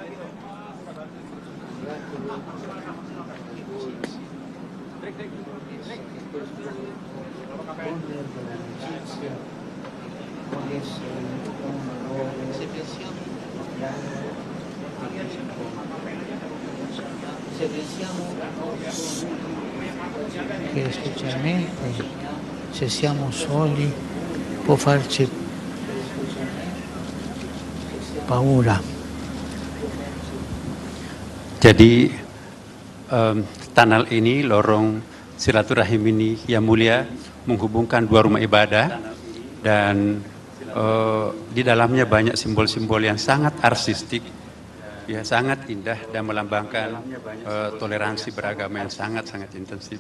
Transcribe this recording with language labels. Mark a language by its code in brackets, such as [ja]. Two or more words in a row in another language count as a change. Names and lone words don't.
[it] Miracolo di voi, che questo wonder dell'amicizia può essere un valore se pensiamo che specialmente se siamo soli può farci paura. [id] Jadi tunnel ini, lorong silaturahim ini yang mulia menghubungkan dua rumah ibadah dan di dalamnya banyak simbol-simbol yang sangat artistik, ya sangat indah dan melambangkan toleransi beragama yang sangat-sangat intensif.